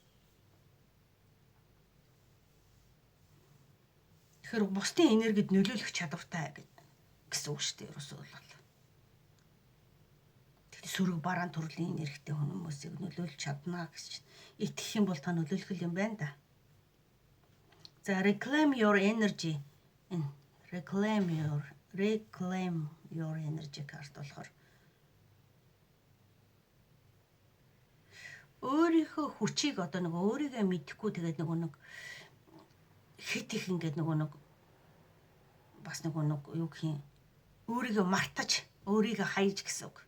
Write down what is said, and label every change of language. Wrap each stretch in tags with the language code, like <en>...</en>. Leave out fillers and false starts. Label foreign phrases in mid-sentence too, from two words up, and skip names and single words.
<mn>Тэгэхээр бусдын энергид нөлөөлөх чадвартай гэсэн үг шүү дээ ерөөсөө бол. Тэгэхээр сөрөг бараан төрлийн энергитэй хүмүүсийг нөлөөлж чадна гэж итгэх юм бол та нөлөөлөх юм байна да.</mn> <en>За reclaim your energy. Reclaim your energy</en> <mn>карт болохоор өөрийнхөө хүчийг одоо нэг өөрийгөө мэдэхгүй тэгээд нэг хит их ингээд нэг бас нэг юу гэх юм өөрийгөө мартаж өөрийгөө хаяж гэсэн үг.</mn>